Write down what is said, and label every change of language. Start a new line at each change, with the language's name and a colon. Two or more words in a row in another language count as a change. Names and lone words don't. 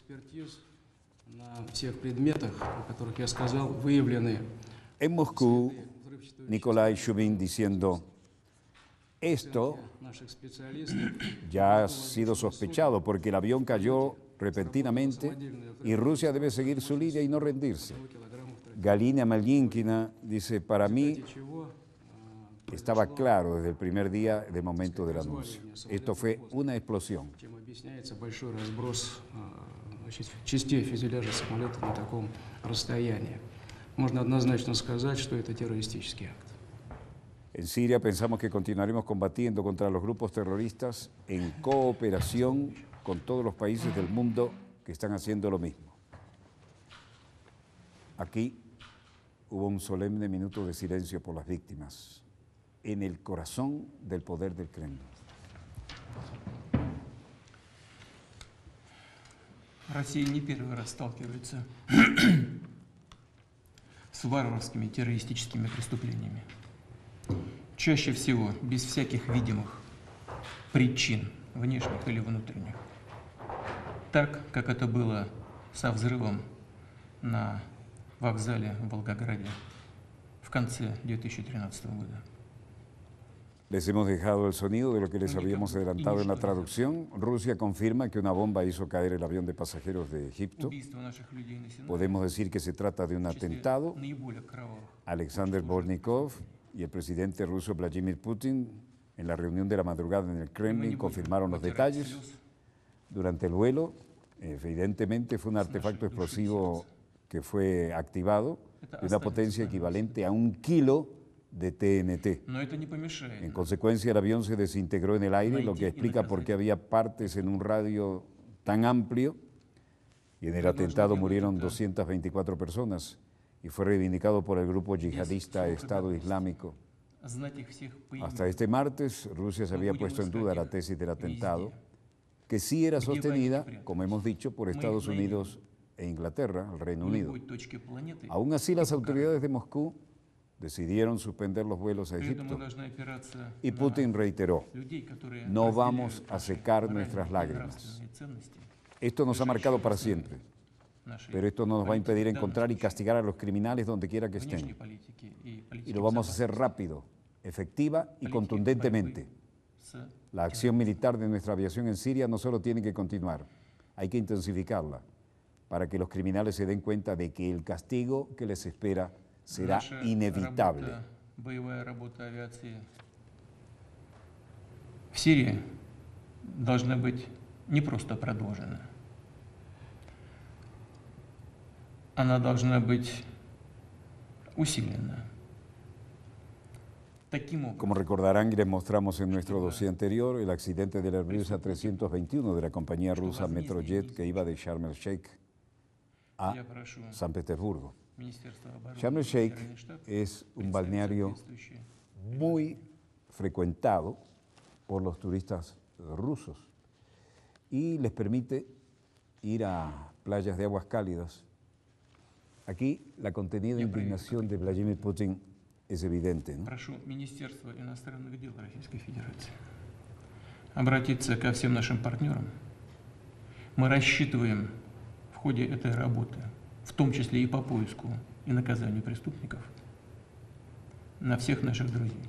Spanish: En Moscú, Nikolai Shubin diciendo: esto ya ha sido sospechado porque el avión cayó repentinamente y Rusia debe seguir su línea y no rendirse. Galina Malyinkina dice: para mí estaba claro desde el primer día del momento del anuncio. Esto fue una explosión.
Russian: Чем объясняется большой разброс частей фюзеляжа самолета на таком расстоянии. Можно однозначно сказать, что это террористический акт.
Spanish: En Siria pensamos que continuaremos combatiendo contra los grupos terroristas en cooperación con todos los países del mundo que están haciendo lo mismo. Aquí hubo un solemne minuto de silencio por las víctimas, en el corazón del poder del Kremlin.
Russian: Россия не первый раз сталкивается с варварскими террористическими преступлениями. Чаще всего без всяких видимых причин, внешних или внутренних. Так, как это было со взрывом на вокзале в Волгограде в конце 2013 года.
Spanish: Les hemos dejado el sonido de lo que les habíamos adelantado en la traducción. Rusia confirma que una bomba hizo caer el avión de pasajeros de Egipto.
Russian: Убийство наших людей на Синае
Spanish: Podemos decir que se trata de un
Russian: в числе
Spanish: atentado.
Russian: наиболее кровавых.
Spanish: Alexander Bornikov y el presidente ruso Vladimir Putin, en la reunión de la madrugada en el Kremlin, confirmaron los detalles. Durante el vuelo, evidentemente fue un artefacto explosivo que fue activado de una potencia equivalente a 1 kilo de TNT.
Russian: Но это не помешает.
Spanish: En consecuencia, el avión se desintegró en el aire, lo que explica por qué había partes en un radio tan amplio. Y en el atentado murieron 224 personas y fue reivindicado por el grupo yihadista Estado Islámico.
Russian: Знать их всех по имени.
Spanish: Hasta este martes, Rusia se había puesto en duda la tesis del atentado, que sí era sostenida, como hemos dicho, por Estados Unidos e Inglaterra, el Reino
Russian: В
Spanish: Unido.
Russian: любой точке планеты.
Spanish: Aún así, las autoridades de Moscú decidieron suspender los vuelos a
Russian: При этом мы
Spanish: Egipto.
Russian: должны опираться
Spanish: Y
Russian: на
Spanish: Putin reiteró,
Russian: людей, которые
Spanish: no
Russian: разделяют
Spanish: vamos a
Russian: наши
Spanish: secar
Russian: моральные
Spanish: nuestras
Russian: и
Spanish: lágrimas.
Russian: нравственные ценности,
Spanish: esto nos ha marcado para siempre,
Russian: нашей
Spanish: pero esto no nos va a impedir
Russian: политики,
Spanish: encontrar y
Russian: в данном
Spanish: castigar a los criminales donde quiera que
Russian: случае, внешней
Spanish: estén.
Russian: политики и политики
Spanish: Y lo vamos a hacer
Russian: безопасности,
Spanish: rápido, efectiva y
Russian: политики
Spanish: contundentemente.
Russian: борьбы с
Spanish: La acción militar de nuestra aviación en Siria no solo tiene que continuar, hay que intensificarla para que los criminales se den cuenta de que el castigo que les espera será
Russian: Наша
Spanish: inevitable.
Russian: работа, боевая работа авиации в Сирии должна быть не просто продолжена. Она должна быть усилена. Таким образом,
Spanish: Como recordarán y les mostramos en nuestro dossier anterior, el accidente del Airbus A321 de la compañía rusa Metrojet que iba de Sharm el Sheikh a
Russian: я прошу
Spanish: San Petersburgo.
Russian: Министерство обороны
Spanish: Sharm el
Russian: и
Spanish: Sheikh
Russian: Генеральный штаб
Spanish: es un
Russian: представить
Spanish: balneario
Russian: соответствующие
Spanish: muy frecuentado por los turistas rusos y les permite ir a playas de aguas cálidas. Aquí la contenida indignación de Vladimir Putin es evidente, ¿no?
Russian: Прошу Министерство иностранных дел Российской Федерации обратиться ко всем нашим партнерам. Мы рассчитываем в ходе этой работы, в том числе и по поиску и наказанию преступников, на всех наших друзей.